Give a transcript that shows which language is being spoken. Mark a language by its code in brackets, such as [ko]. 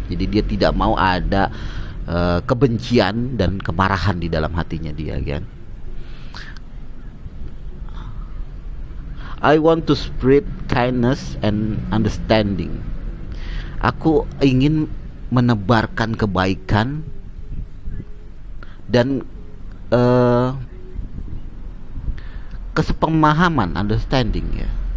[id] Jadi dia tidak mau ada kebencian dan kemarahan di dalam hatinya dia kan. [en] I want to spread kindness and understanding. [id] Aku ingin menebarkan kebaikan dan kesepemahaman, understanding ya.